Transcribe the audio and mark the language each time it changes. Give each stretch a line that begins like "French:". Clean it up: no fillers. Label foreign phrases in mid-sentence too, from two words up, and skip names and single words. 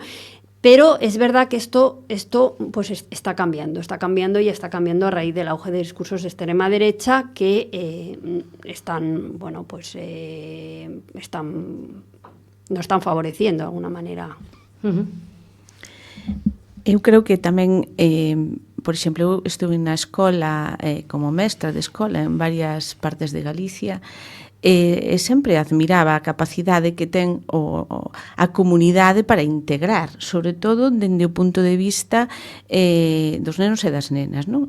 Spanish: Pero es verdad que esto pues está cambiando y está cambiando a raíz del auge de discursos de extrema derecha que nos están favoreciendo de alguna manera.
Galician: Eu creo que tamén, por exemplo, eu estuve na escola como mestra de escola en varias partes de Galicia, e sempre admiraba a capacidade que ten a comunidade para integrar, sobre todo dende o punto de vista dos nenos e das nenas, non?